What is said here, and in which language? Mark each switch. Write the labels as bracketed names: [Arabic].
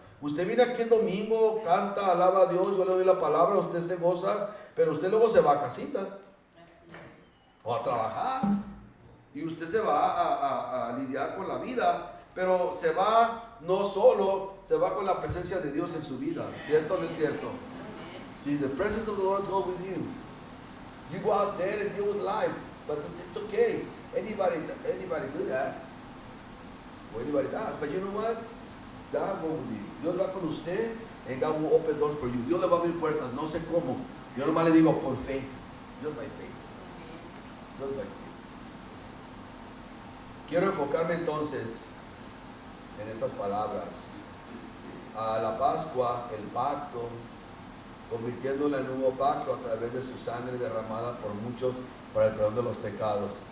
[Spanish] Usted viene aquí el domingo, canta, alaba a Dios, yo le doy la palabra, usted se goza, pero usted luego se va a casita o a trabajar y usted se va a lidiar con la vida, pero se va no solo, se va con la presencia de Dios en su vida. ¿Cierto o no es cierto? [English] See, the presence of the Lord goes with you. You go out there and deal with life, but it's okay. Anybody do that. Or anybody does, but you know what? God will with you. [Spanish] Dios va con usted [English] and God will open doors for you. [Spanish] Dios le va a abrir puertas, no sé cómo. Yo nomás le digo por fe. [English] Just by faith. Just by faith. [Spanish] Quiero enfocarme entonces en estas palabras. A la Pascua, el pacto, convirtiéndola en un nuevo pacto a través de su sangre derramada por muchos para el perdón de los pecados.